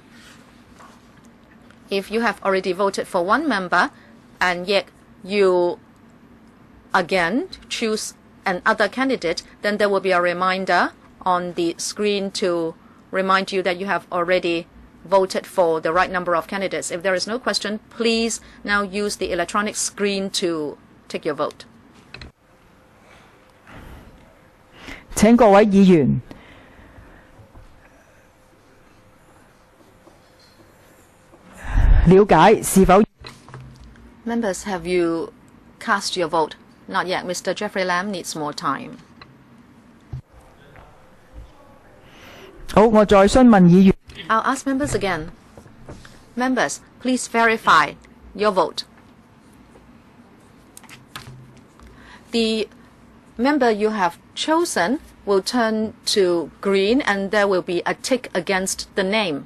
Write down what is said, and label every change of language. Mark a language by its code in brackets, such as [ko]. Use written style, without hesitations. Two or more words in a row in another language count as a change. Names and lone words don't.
[en] If you have already voted for one member and yet you again choose another candidate, then there will be a reminder on the screen to remind you that you have already voted for the right number of candidates. If there is no question, please now use the electronic screen to take your vote. [yue] 請各位議員了解是否 [en] Members, have you cast your vote? Not yet. Mr. Jeffrey Lam needs more time. [yue] 好，我再詢問議員。 [en] I'll ask members again. Members, please verify your vote. The member you have chosen will turn to green and there will be a tick against the name.